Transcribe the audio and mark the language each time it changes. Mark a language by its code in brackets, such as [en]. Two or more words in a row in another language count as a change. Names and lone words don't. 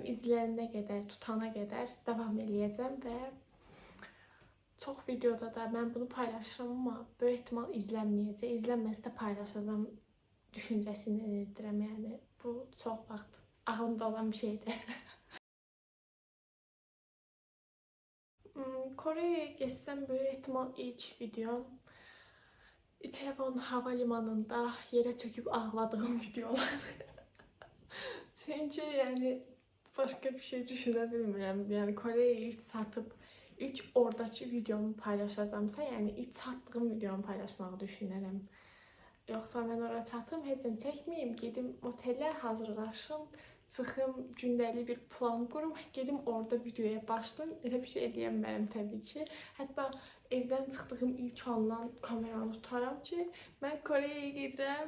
[az] İzləyənə qədər, tutana qədər davam eləyəcəm və çox videoda da mən bunu paylaşıram, amma böyük ehtimal izlənməyəcək. İzlənməsə də paylaşacağam düşüncəsini edirəm. Yəni bu çox vaxt ağlımda olan bir şeydir. [tr] Kore'ye geçsem [az] böyük ehtimal [tr] ilk videom Itaewon havalimanında yere çöküp ağladığım videolar. Çünkü yani başka bir şey düşünebilmirəm. Yani Kore'ye ilk satıp ilk oradaki videomu paylaşacağımsa, yani ilk sattığım videomu [az] paylaşmağı düşünürəm. Yoxsa mən oraya çatım, heç nə çəkməyim, gedim otelə hazırlaşım, çıxım, gündəlik bir plan qurum, gedim orada videoya başlayım. Elə bir şey eləyəmərəm təbii ki. Hətta evdən çıxdığım ilk andan kameranı tutaram ki, mən Kore'yə gedirəm.